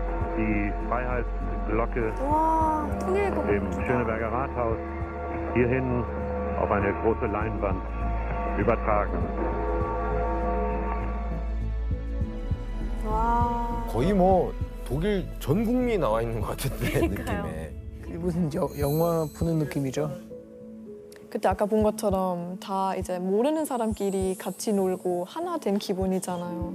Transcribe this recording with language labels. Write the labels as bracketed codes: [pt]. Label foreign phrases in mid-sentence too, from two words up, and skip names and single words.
[de] die Freiheitsglocke im Schöneberger Rathaus hierhin auf eine große Leinwand übertragen. [ko] 거의 뭐 독일 전 국민이 나와 있는 것 같은데 느낌에. 무슨 영화 보는 느낌이죠. 그때 아까 본 것처럼 다 이제 모르는 사람끼리 같이 놀고 하나 된 기분이잖아요.